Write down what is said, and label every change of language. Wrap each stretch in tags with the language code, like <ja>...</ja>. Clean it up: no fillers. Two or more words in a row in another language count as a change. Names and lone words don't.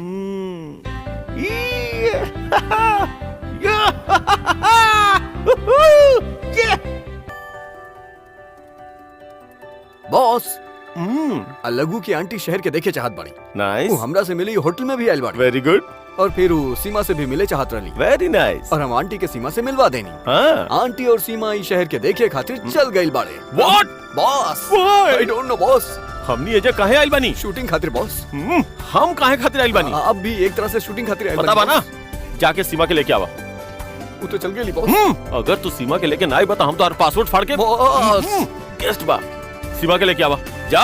<bho>बॉस, लघु की आंटी शहर के देखे चाहत बाड़ी।</bho> <en>नाइस।</en> <bho>वो हमरा से मिली, होटल में भी आयल बाड़ी।</bho> <en>very good.</en> <bho>और फिर वो सीमा से भी मिले चाहत रही।</bho> <en>very nice.</en> <bho>और हम आंटी के सीमा से मिलवा देनी। हाँ। आंटी और सीमा इस शहर के देखे खातिर चल गई बाड़े।</bho> <en>What? बॉस, Why? I don't know boss.</en> <bho>हमनी एजा काहे आइल बानी? शूटिंग खातिर बॉस। हम काहे खातिर आइल बानी? अब भी एक तरह से शूटिंग खातिर आयल पता बा बानी। ना? जाके सीमा के लेके आवा। वो तो चल गई बॉस। अगर तू सीमा के लेके ना आई बता हम तो हर पासवर्ड फाड़ के बॉस। गेस्ट बा। सीमा के लेके आवा। जा।</bho>